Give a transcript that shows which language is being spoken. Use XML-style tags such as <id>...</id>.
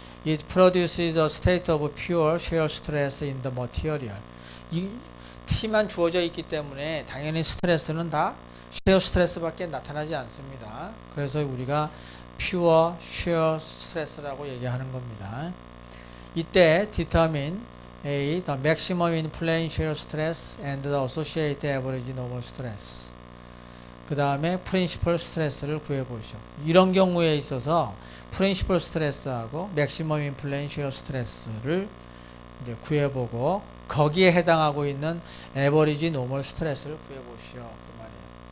<en>It produces a state of pure shear stress in the material.</en> <ko>이 T만 주어져 있기 때문에 당연히 스트레스는 다 shear 스트레스밖에 나타나지 않습니다. 그래서 우리가 pure shear stress라고 얘기하는 겁니다.</ko> <en>이때 determine A. The maximum in plane shear stress and the associated average normal stress.</en> <ko>그 다음에 principal stress를 구해보시오. 이런 경우에 있어서 principal stress하고 maximum in plane shear stress를 이제 구해보고 거기에 해당하고 있는 average normal stress를 구해보시오. 그 말이에요.</ko>